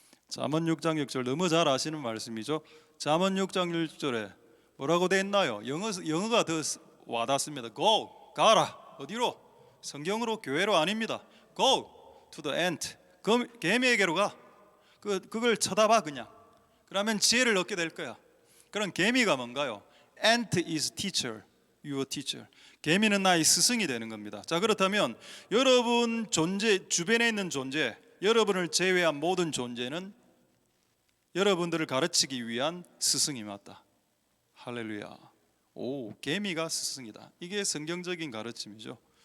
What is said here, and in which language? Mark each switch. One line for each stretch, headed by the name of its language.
Korean: 잠언 6장 6절 너무 잘 아시는 말씀이죠. 잠언 6장 6절에 뭐라고 돼 있나요? 영어가 더 와닿습니다. Go, 가라. 어디로? 성경으로, 교회로 아닙니다.
English: Go to the ant.
Korean: 개미에게로 가. 그걸 쳐다봐 그냥. 그러면 지혜를 얻게 될 거야. 그런 개미가 뭔가요?
English: Ant is teacher, your teacher.
Korean: 개미는 나의 스승이 되는 겁니다. 자, 그렇다면 여러분 존재, 주변에 있는 존재, 여러분을 제외한 모든 존재는 여러분들을 가르치기 위한 스승이 맞다. 할렐루야. 오, 개미가 스승이다. 이게 성경적인 가르침이죠.